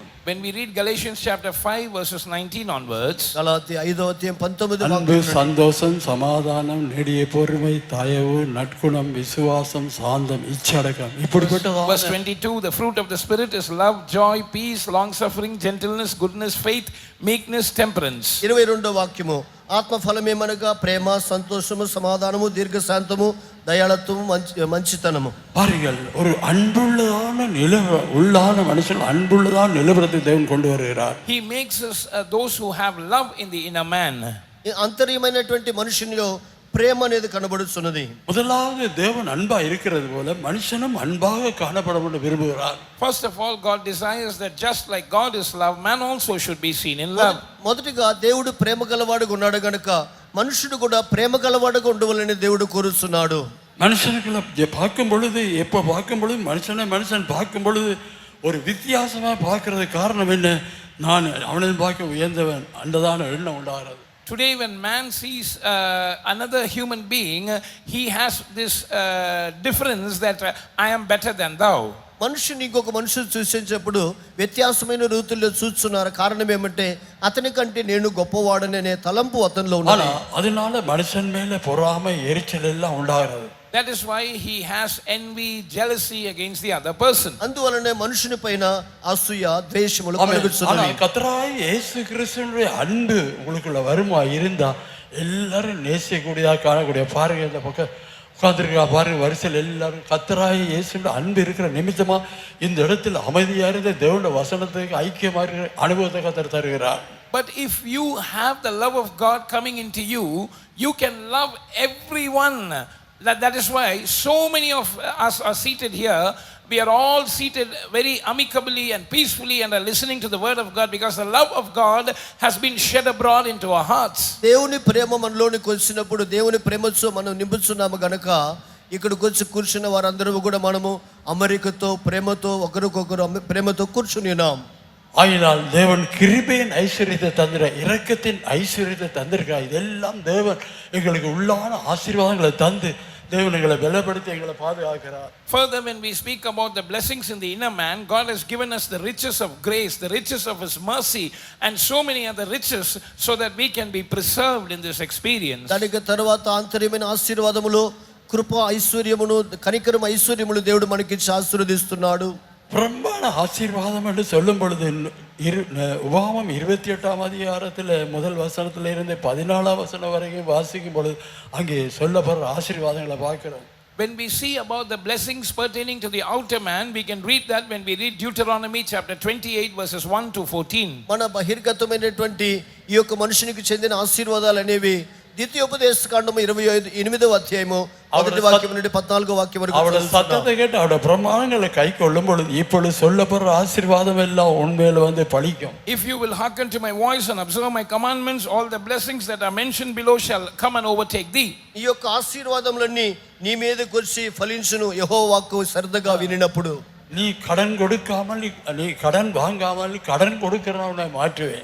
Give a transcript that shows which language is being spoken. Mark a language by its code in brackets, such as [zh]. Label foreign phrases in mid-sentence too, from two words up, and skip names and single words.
[en] When we read Galatians chapter 5 verses 19 onwards, [te] గలాతీ 5వ అధ్యాయం 19వ [ta] அன்பு, [te] వాక్యం, [ta] சந்தோஷம், சமாதானம், நெடிய பொறுமை, தயவு, நற்குணம், விசுவாசம், சாந்தம், இச்சடக்கம், இப்படிப்பட்ட [en] verse 22, the fruit of the Spirit is love, joy, peace, long-suffering, gentleness, goodness, faith, meekness, temperance. [te] 22వ వాక్యము, ఆత్మ ఫలమేమనగా ప్రేమ, సంతోషము, సమాధానము, దీర్ఘశాంతము, దయాళత్వము, మంచితనము. [ta] பாருங்கள், ஒரு உள்ளான மனுஷன் அன்புள்ளதான் நிலவரத்தை தேவன் கொண்டு வருகிறார். [en] He makes us those who have love in the inner man. [te] అంతర్యమైనటువంటి మనుషునిలో ప్రేమ అనేది కనబడుతున్నది. [ta] முதலாவது தேவன் அன்பா இருக்கிறது போல மனுஷனும் அன்பாக காணப்பட வேண்டும் விரும்புகிறார். [en] First of all, God desires that just like God is love, man also should be seen in love. [te] మొదటిగా దేవుడు ప్రేమ గలవాడుగా ఉన్నాడు గనుక మనుషుడు కూడా ప్రేమ గలవాడుగా ఉండవాలని దేవుడు కోరుతున్నాడు. [ta] மனுஷனுக்குள்ள பார்க்கும் பொழுது, எப்போ பார்க்கும் பொழுது மனுஷன் பார்க்கும் பொழுது ஒரு வித்தியாசமா பார்க்கறது காரணம் என்ன? நான் அவனை பார்க்க உயர்ந்தவன் அந்ததான எண்ணம் உண்டாகிறது. [en] Today when man sees another human being, he has this difference that I am better than thou. [te] మనుషుని ఇంకొక మనుషులు చూసేటప్పుడు వ్యత్యాసమైన రీతుల్లో చూస్తున్నారు. కారణం ఏమంటే అతని కంటే నేను గొప్పవాడనే తలంపు అతనిలో ఉన్నది. [ta] அதனால மனுஷன் மேல பொறாமை, எரிச்சல் எல்லாம் உண்டாகிறது. [en] That is why he has envy, jealousy against the other person. [te] అందువలనే మనుషుని పైన అసూయ, ద్వేషములు కలుగుచున్నవి. [ta] கர்த்தராகிய இயேசு கிறிஸ்துவினுடைய அன்பு உங்களுக்குள்ள வருமா இருந்தா எல்லாரும் நேசிக்கக்கூடியதா காணக்கூடிய பாருங்க, இந்த பக்கம் உட்கார்ந்துருக்கா பாருங்க, வரிசையில் எல்லாரும் கர்த்தராகிய இயேசுவின் அன்பு இருக்கிற நிமித்தமா இந்த இடத்தில் அமைதியா இருந்த தேவனுடைய வசனத்துக்கு ஐக்கியமா இருக்கிற அனுபவத்தை கர்த்தர் தருகிறார். [en] But if you have the love of God coming into you, you can love everyone. That is why so many of us are seated here. We are all seated very amicably and peacefully and are listening to the word of God because the love of God has been shed abroad into our hearts. [te] దేవుని ప్రేమ మనలోనికి వచ్చినప్పుడు దేవుని ప్రేమతో మనం నింపుచున్నాము గనుక ఇక్కడికి వచ్చి కూర్చున్న వారందరూ కూడా మనము అమరికతో, ప్రేమతో, ఒకరికొకరు ప్రేమతో కూర్చుని ఉన్నాం. [ta] ஆயினால் தேவன் கிருபையின் ஐஸ்வர்யத்தை தந்திர, இரக்கத்தின் ஐஸ்வர்யத்தை தந்திருக்கிறார். இதெல்லாம் தேவன் எங்களுக்கு உள்ளான ஆசீர்வாதங்களை தந்து தேவன் எங்களை பலப்படுத்தி எங்களை பாதுகாக்கிறார். [en] Further, when we speak about the blessings in the inner man, God has given us the riches of grace, the riches of His mercy, and so many other riches, so that we can be preserved in this experience. [te] దానికి తరువాత ఆంతర్యమైన ఆశీర్వాదములు, కృప ఐశ్వర్యమును, కనికరం ఐశ్వర్యములు దేవుడు మనకిచ్చి ఆశీర్వదిస్తున్నాడు. [ta] பிரம்மாண ஆசீர்வாதம் என்று சொல்லும் பொழுது உபாகமம் 28ஆம் அதிகாரத்தில் முதல் வசனத்தில் இருந்து 14ஆம் வசனம் வரைக்கும் வாசிக்கும் பொழுது அங்கே சொல்லப்படுற ஆசீர்வாதங்களை பார்க்கிறோம். [en] When we see about the blessings pertaining to the outer man, we can read that when we read Deuteronomy chapter 28 verses 1 to 14. [te] మన బహిర్గతమైనటువంటి ఈ యొక్క మనుషునికి చెందిన ఆశీర్వాదాలు అనేవి ద్వితీయోపదేశ కాండము 28వ అధ్యాయము మొదటి వాక్యం నుండి 14వ వాక్యం వరకు [ta] அவருடைய சத்தத்தை கேட்டு அவருடைய பிரமாணங்களை கை கொள்ளும் பொழுது இப்பொழுது சொல்லப்படுற ஆசீர்வாதம் எல்லாம் உண்மையில வந்து பலிக்கும். [en] If you will hearken to my voice and observe my commandments, all the blessings that are mentioned below shall come and overtake thee. [te] ఈ యొక్క ఆశీర్వాదములన్నీ నీ మీదకి వచ్చి ఫలించును యెహోవా వాక్కు శ్రద్ధగా వినినప్పుడు. [ta] நீ கடன் கொடுக்காமல், நீ கடன் வாங்காமல் கடன் கொடுக்கிறவனை மாற்றுவேன்.